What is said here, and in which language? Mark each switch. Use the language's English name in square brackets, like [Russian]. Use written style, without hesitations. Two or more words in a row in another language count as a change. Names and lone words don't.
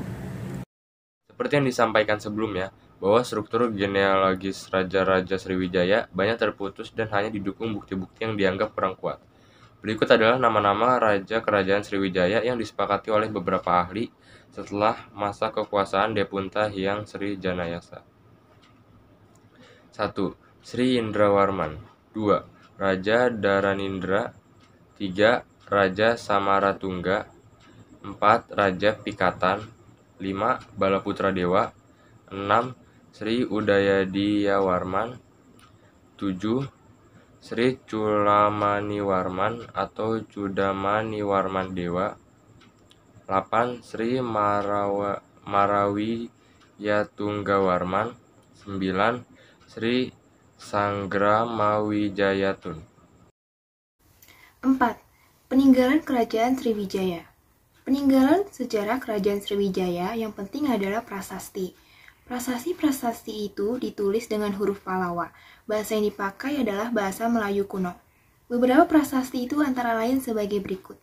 [Indonesian] Seperti yang disampaikan sebelumnya, bahwa struktur genealogis Raja-Raja Sriwijaya banyak terputus dan hanya didukung bukti-bukti yang dianggap kurang kuat. Berikut adalah nama-nama Raja Kerajaan Sriwijaya yang disepakati oleh beberapa ahli setelah masa kekuasaan Depunta Hyang Sri Janayasa. 1. Sri Indrawarman. 2. Raja Dharanindra. 3. Raja Samaratungga. 4. Raja Pikatan. 5. Balaputra Dewa. 6. Sri Udayadiyawarman. 7. Sri Culamaniwarman atau Cudamaniwarman Dewa. 8. Sri Marawiyatunggawarman. 9. Sri Sangramawijayatun. 4. Peninggalan Kerajaan Sriwijaya. Peninggalan sejarah Kerajaan Sriwijaya yang penting adalah prasasti. Prasasti-prasasti itu ditulis dengan huruf Pallawa. Bahasa yang dipakai adalah bahasa Melayu kuno. Beberapa prasasti itu antara lain sebagai berikut.